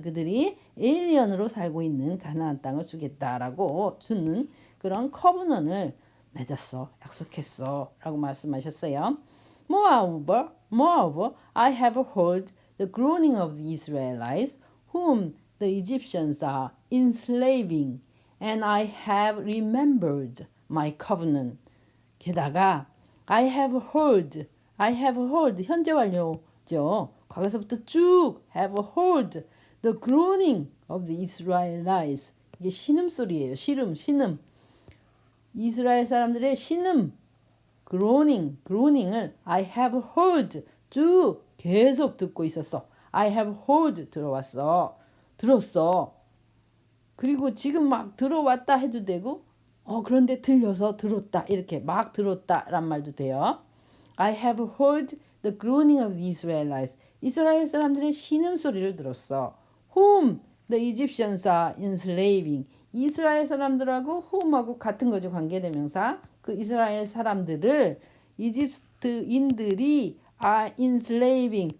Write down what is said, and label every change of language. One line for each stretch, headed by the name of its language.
Korean: 그들이 에일리언으로 살고 있는 가나안 땅을 주겠다라고 주는 그런 커브넌을 맺었어. 약속했어. 라고 말씀하셨어요.
English: Moreover, I have heard the groaning of the Israelites, whom the Egyptians are enslaving, and I have remembered my covenant.
Korean: 게다가
English: I have heard
Korean: 현재 완료죠. 과거서부터 쭉
English: have heard the groaning of the Israelites.
Korean: 이게 신음소리예요. 신음. 이스라엘 사람들의 신음, groaning을
English: I have heard
Korean: 쭉 계속 듣고 있었어.
English: I have heard
Korean: 들었어. 그리고 지금 막 들어왔다 해도 되고, 그런데 들려서 들었다 이렇게 막 들었다란 말도 돼요.
English: I have heard the groaning of the Israelites.
Korean: 이스라엘 사람들의 신음소리를 들었어.
English: Whom the Egyptians are enslaving.
Korean: 이스라엘 사람들하고 whom하고 같은 거죠. 관계대명사. 그 이스라엘 사람들을 이집트인들이
English: are enslaving.